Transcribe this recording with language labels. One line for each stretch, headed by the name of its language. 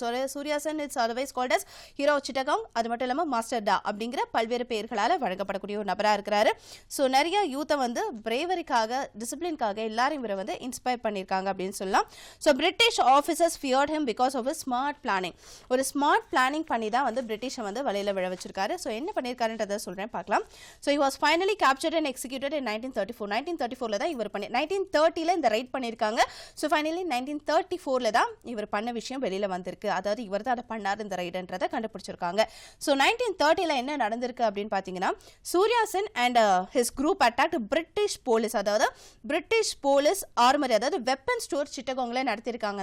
Tamil: So Surya Sen
English: It's otherwise called as hero of Chittagong.
Tamil: அது மட்டும் இல்லாமல் மாஸ்டர் டா அப்படிங்கிற பல்வேறு பெயர்களால் வழங்கப்படக்கூடிய ஒரு நபராக இருக்கிறாரு. ஸோ நிறைய யூத்தை வந்து பிரேவரிக்காக, டிசிப்ளின்காக எல்லாரும் இவரை வந்து இன்ஸ்பயர் பண்ணியிருக்காங்க அப்படின்னு சொல்லலாம்.
English: So British officers feared him because of smart planning.
Tamil: ஒரு ஸ்மார்ட் பிளானிங் பண்ணி தான் வந்து பிரிட்டிஷை வந்து வலையில் விழ வச்சிருக்காரு. ஸோ என்ன பண்ணியிருக்காருன்றதை சொல்கிறேன், பார்க்கலாம்.
English: So he was finally captured and executed in 1934.
Tamil: 1934 தான் இவர் 1930 இந்த ரைட் பண்ணியிருக்காங்க. ஸோ ஃபைனலி 1934 தான் இவர் பண்ண விஷயம் வெளியில் வந்திருக்கு. அதாவது இவர் தான் அதை பண்ணார் இந்த ரைடுன்றதை கண்டுபிடிச்சிருக்காங்க. ஸோ 1930 என்ன நடந்திருக்கு அப்படின்னு பார்த்தீங்கன்னா Surya Sen
English: And his group attacked British police.
Tamil: அதாவது பிரிட்டிஷ் போலீஸ் ஆர்மரி, அதாவது வெப்பன் ஸ்டோர் சிட்டகோங்கில் நடத்திருக்காங்க.